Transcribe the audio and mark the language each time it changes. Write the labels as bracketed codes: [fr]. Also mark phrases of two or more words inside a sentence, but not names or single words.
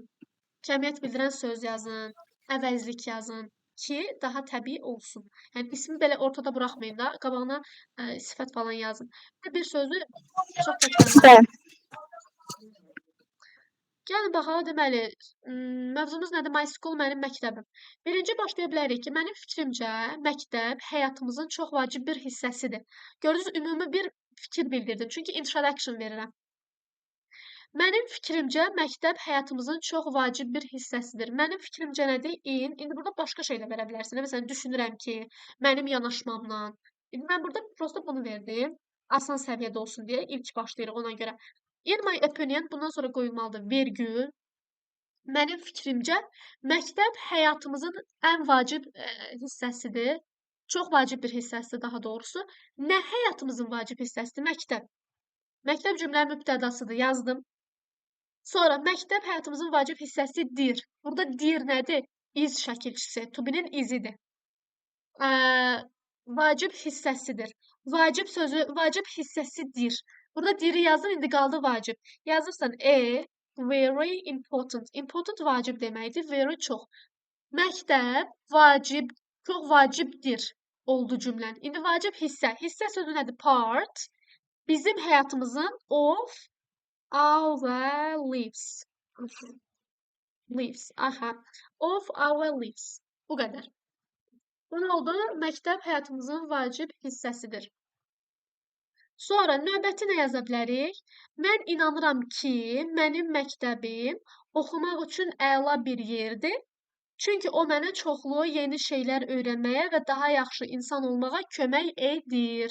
[az] Cəmiyyət bildirən söz yazın, əvəzlik yazın ki, daha təbii olsun. Yəni ismi belə ortada buraxmayın da, qabağına sifət falan yazın. Bir sözü çox təkrarlamayın. Gəlin baxaq, deməli, mövzumuz nədir? [en] My school, [az] mənim məktəbim. Birinci başlaya bilərik ki, mənim fikrimcə məktəb həyatımızın çox vacib bir hissəsidir. Gördünüz, ümumi bir fikir bildirdim, çünki introduction verirəm. Mənim fikrimcə məktəb həyatımızın çox vacib bir hissəsidir. Mənim fikrimcə nədir? İndi burada başqa şey də verə bilərsən. Məsələn, düşünürəm ki, mənim yanaşmamla. İndi mən burada prosta bunu verdim. Asan səviyyədə olsun deyə ilk başlayırıq ona görə. [en] In my opinion, [az] bundan sonra qoyulmalıdır vergül. Mənim fikrimcə məktəb həyatımızın ən vacib hissəsidir. Çox vacib bir hissəsidir daha doğrusu. Nə həyatımızın vacib hissəsidir? Məktəb. Məktəb cümlənin mübtədasıdır, yazdım. Sonra məktəb həyatımızın vacib hissəsidir. Burada dir nədir? İz şəkilçisi, [en] to be- [az] nin izidir. Vacib hissəsidir. Vacib sözü, vacib hissəsidir. Burada diri yazır, indi qaldı vacib. Yazırsan [en] very important. [az] Important vacib deməkdir, very çox. Məktəb vacib, çox vacibdir oldu cümlən. İndi vacib hissə. Hissə sözü nədir? Part. Bizim həyatımızın [en] of our lives. Lives. Aha. Of our lives. [az] Bu qədər. Bu nə oldu? Məktəb həyatımızın vacib hissəsidir. Sonra növbəti nə yaza bilərik? Mən inanıram ki, mənim məktəbim oxumaq üçün əla bir yerdir. Çünki o mənə çoxlu yeni şeylər öyrənməyə və daha yaxşı insan olmağa kömək edir.